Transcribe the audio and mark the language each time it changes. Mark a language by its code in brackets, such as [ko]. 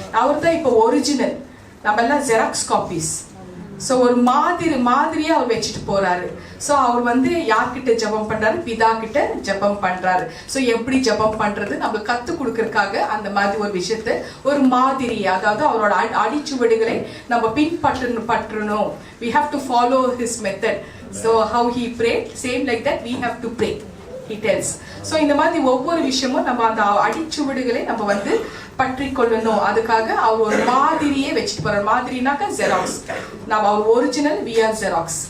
[ta] அவர் தான் இப்போ ஒரிஜினல், நம்ம எல்லாம் ஜெராக்ஸ் காப்பீஸ். ஸோ ஒரு மாதிரியா அவர் வச்சுட்டு போறாரு. ஸோ அவர் வந்து யார்கிட்ட ஜெபம் பண்றாரு? பிதா கிட்ட ஜெபம் பண்றாரு. ஸோ எப்படி ஜெபம் பண்றது நம்ம கத்து கொடுக்கறதுக்காக அந்த மாதிரி ஒரு விஷயத்த ஒரு மாதிரி, அதாவது அவரோட அடிச்சுவடுகளை நம்ம பின்பற்றணும். [en] we have to follow his method. so how he prayed, same like that we have to pray, he tells. [ta] So இந்த மாதிரி ஒவ்வொரு விஷயமும் நம்ம அந்த அடிச்சுவடுகளை நம்ம வந்து பற்றி கொள்ளணும். அதுக்காக அவர் ஒரு மாதிரியே வச்சுட்டு போறார். மாதிரினாக்க ஜெராக்ஸ், நம்ம அவர் ஒரிஜினல், [en] we are xerox.